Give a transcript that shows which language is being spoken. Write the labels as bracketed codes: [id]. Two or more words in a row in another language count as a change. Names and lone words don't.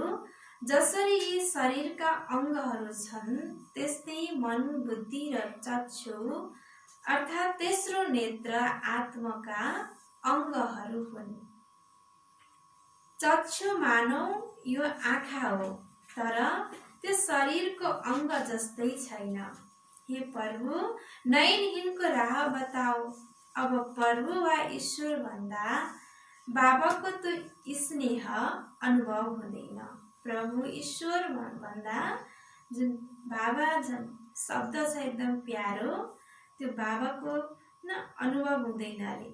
[ne] जसरी यी शरीरका अङ्गहरू छन्, त्यस्तै मन बुद्धि र चक्षु अर्थात् तेस्रो नेत्र आत्मका अङ्गहरू हुन्। चक्षु मानौ यो आँखा हो, तर त्यो शरीरको अङ्ग जस्तै छैन। [hi] हे प्रभु, नयनहीनको राह बताओ। [ne] अब प्रभु वा ईश्वर भन्दा बाबाको त स्नेह अनुभव हुँदैन। प्रभु ईश्वर भन्दा जुन बाबा जुन शब्द छ एकदम प्यारो, त्यो बाबाको अनुभव हुँदैन अरे।